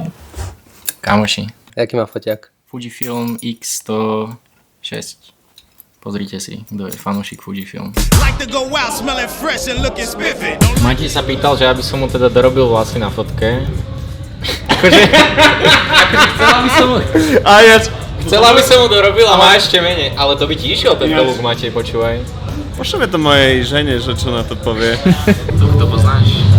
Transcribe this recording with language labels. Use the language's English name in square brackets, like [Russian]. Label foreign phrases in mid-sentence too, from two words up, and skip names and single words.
[Slovak] Kámoši, [Czech] Jaký má foťák? Fujifilm X106. [Slovak] Pozrite si, kto je fanúšik Fujifilm. [English] Like to go out smelling fresh and looking spiffy. [Slovak] Mati sa pýtal, že aby som mu teda dorobil vlasy na fotke. Akože chcela by som mu dorobil a má ešte menej. Ale to by ti išiel ten look, Matej, počúvaj. Pošleme to mojej žene, že čo na to povie. To poznáš.